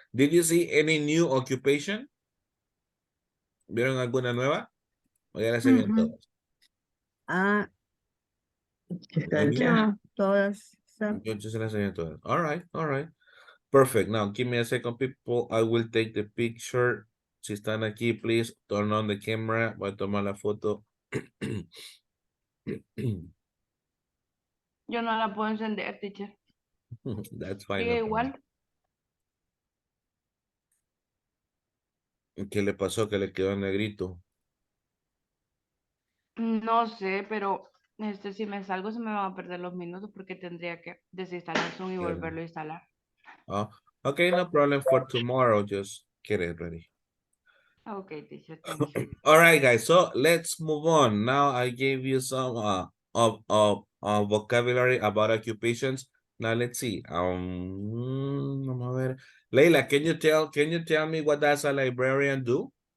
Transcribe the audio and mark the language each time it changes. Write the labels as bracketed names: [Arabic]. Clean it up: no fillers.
[English] Did you see any new occupation? [Spanish] ¿Vieron alguna nueva? ¿O ya las sabían todas? No, todas. Yo se las sabía todas. [English] All right, all right. Perfect. Now, give me a second, people. I will take the picture. [Spanish] Si están aquí, [English] please turn on the camera. [Spanish] Voy a tomar la foto. Yo no la puedo encender, teacher. [English] That's fine. [Spanish] Sigue [English] no problem. [Spanish] igual. ¿Qué le pasó? Que le quedó en negrito. No sé, pero si me salgo se me van a perder los minutos porque tendría que desinstalar Zoom y volverlo a instalar. [English] Oh, okay, no problem for tomorrow. Just get it ready. Okay, teacher, thank you. All right, guys. So let's move on. Now I gave you some of vocabulary about occupations. Now let's see. [Spanish] Vamos a ver. [English] Leila, can you tell me what does a librarian do?